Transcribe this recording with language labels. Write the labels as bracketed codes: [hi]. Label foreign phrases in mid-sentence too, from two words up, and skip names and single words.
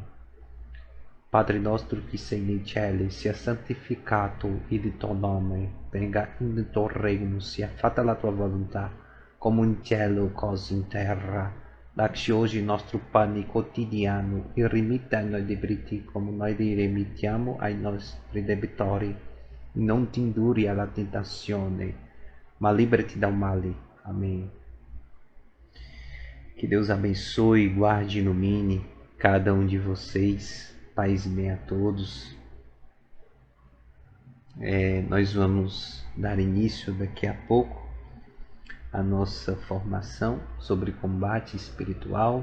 [it] Padre nostro che sei nei cieli, sia santificato il tuo nome, venga il tuo regno, sia fatta la tua volontà, come in cielo così in terra. Dacci oggi il nostro pane quotidiano e rimetti ai noi debiti come noi li rimettiamo ai nostri debitori. Non ti indurre alla tentazione, ma liberti dal male. [pt] Amém. Que Deus abençoe e guarde e ilumine cada um de vocês. Paz e bem a todos. Nós vamos dar início daqui a pouco à nossa formação sobre combate espiritual.